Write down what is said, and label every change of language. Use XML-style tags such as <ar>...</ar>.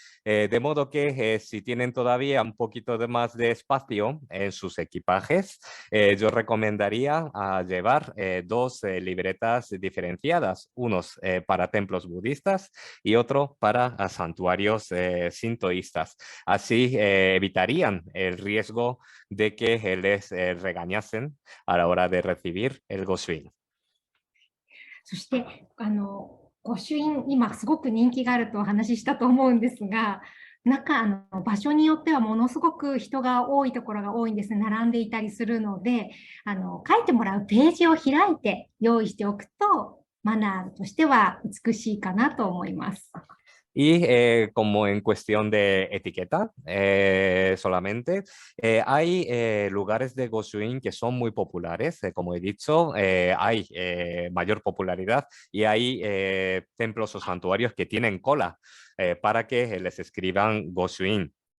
<es>De modo que si tienen todavía un poquito de más de espacio en sus equipajes, yo recomendaría llevar dos libretas diferenciadas, unos para templos budistas y otro para santuarios sintoístas. Así evitarían el riesgo de que les regañasen a la hora de recibir el Goshuin.</es> <ja>そして、御朱印、今すごく人気があるとお話ししたと思うんですが、場所によってはものすごく人が多いところが多いんですね。並んでいたりするので、書いてもらうページを開いて用意しておくと、マナーとしては美しいかなと思います。</ja> <es>Y como en cuestión de etiqueta solamente, hay lugares de Goshuin que son muy populares. Como he dicho, hay mayor popularidad y hay templos o santuarios que tienen cola para que les escriban Goshuin.</es>